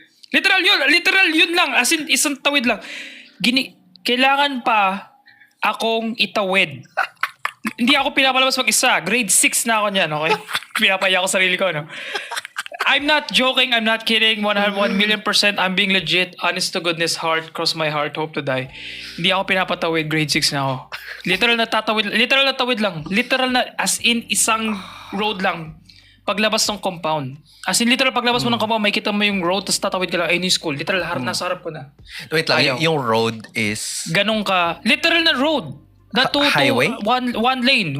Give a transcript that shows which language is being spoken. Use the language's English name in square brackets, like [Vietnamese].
[Filipino] Literal yun lang, as in, isang tawid lang. Kailangan pa akong itawid. Hindi ako pinapalabas mag-isa. Grade 6 na ako niyan, okay? Pinapaya ko sarili ko, no? [English] I'm not joking, I'm not kidding. 1,000,000%, I'm being legit. Honest to goodness, heart, cross my heart, hope to die. [Filipino] Hindi ako pinapatawid, grade 6 na ako. Literal na tawid lang. Literal na, as in, isang road lang. Paglabas ng compound. As in, literal, paglabas mo ng compound, may kita mo yung road, tapos tatawid ka lang, ay, yung school. Literal, nasa harap ko na. Wait lang, yung road is... Ganun ka. Literal na road. [English] Highway? One lane.